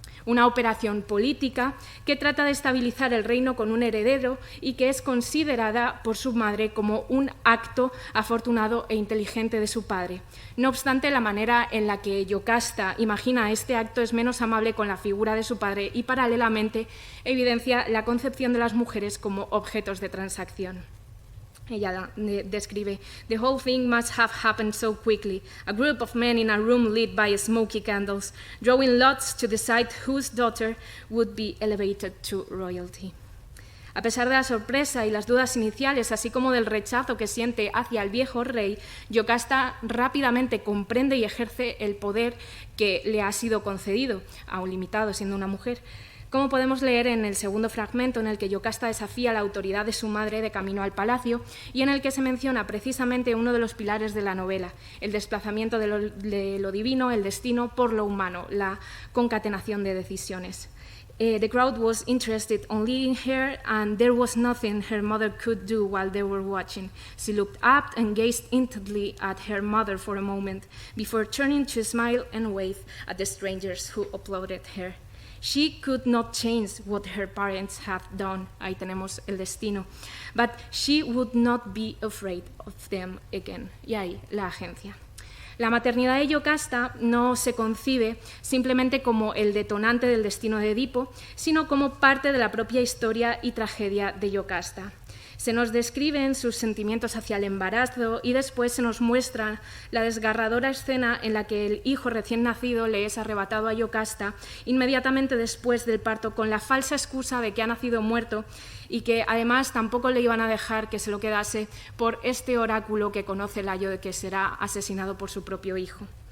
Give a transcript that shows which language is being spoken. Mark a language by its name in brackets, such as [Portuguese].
[Spanish] Una operación política que trata de estabilizar el reino con un heredero y que es considerada por su madre como un acto afortunado e inteligente de su padre. No obstante, la manera en la que Yocasta imagina este acto es menos amable con la figura de su padre y, paralelamente, evidencia la concepción de las mujeres como objetos de transacción. [English] Ella describe, "The whole thing must have happened so quickly. A group of men in a room lit by smoky candles, drawing lots to decide whose daughter would be elevated to royalty." [Spanish] A pesar de la sorpresa y las dudas iniciales, así como del rechazo que siente hacia el viejo rey, Yocasta rápidamente comprende y ejerce el poder que le ha sido concedido, aún limitado siendo una mujer, como podemos leer en el segundo fragmento, en el que Yocasta desafía la autoridad de su madre de camino al palacio y en el que se menciona precisamente uno de los pilares de la novela, el desplazamiento de lo divino, el destino, por lo humano, la concatenación de decisiones. [English] The crowd was interested only in her, and there was nothing her mother could do while they were watching. She looked up and gazed intently at her mother for a moment, before turning to smile and wave at the strangers who applauded her. She could not change what her parents had done. [Spanish] Ahí tenemos el destino. [English] But she would not be afraid of them again. [Spanish] Y ahí, la agencia. La maternidad de Yocasta no se concibe simplemente como el detonante del destino de Edipo, sino como parte de la propia historia y tragedia de Yocasta. Se nos describen sus sentimientos hacia el embarazo y después se nos muestra la desgarradora escena en la que el hijo recién nacido le es arrebatado a Yocasta inmediatamente después del parto con la falsa excusa de que ha nacido muerto y que además tampoco le iban a dejar que se lo quedase por este oráculo que conoce Layo de que será asesinado por su propio hijo.